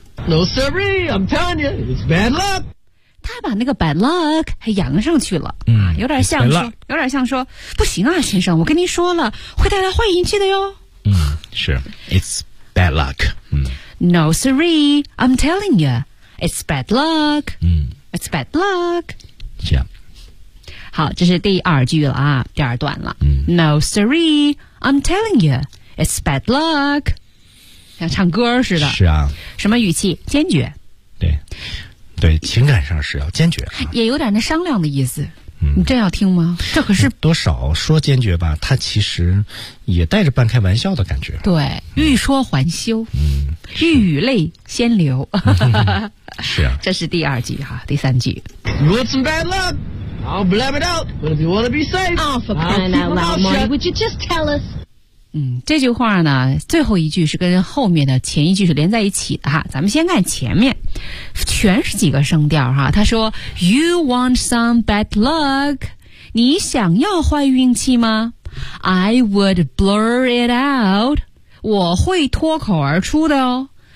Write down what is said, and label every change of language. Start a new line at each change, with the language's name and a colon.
English: No siree, I'm telling you, it's bad luck.
Chinese: 他把那个 bad luck 还扬上去了，有点像说，有点像说，不行啊，先生，我跟您说了，会带来坏运气的哟。
English: 是 ，it's bad luck. No siree, I'm telling you, it's bad luck. It's bad luck.
Chinese: 这样，好，这是第二句了啊，第二段了。
English: No siree, I'm telling you, it's bad luck.
Chinese: 像唱歌似的，是啊，什么语气？坚决，对，对，情感上是要坚决、也有点那商量的意思。你真要听吗？这可是多少说坚决吧，他其实也带着半开玩笑的感觉。对，欲说还休。雨泪先流。是啊，这是第二句哈，第三句。
English: You want some bad luck? I'll blab it out. But if you want to be safe, oh, for crying out loud, Marty, would you just tell us?
Chinese: 嗯，这句话呢，最后一句是跟后面的前一句是连在一起的哈。咱们先看前面，全是几个声调哈。他说 ，
English: You want some bad luck？
Chinese: 你想要坏运气吗 ？
English: I would blur it out，
Chinese: 我会脱口而出的哦。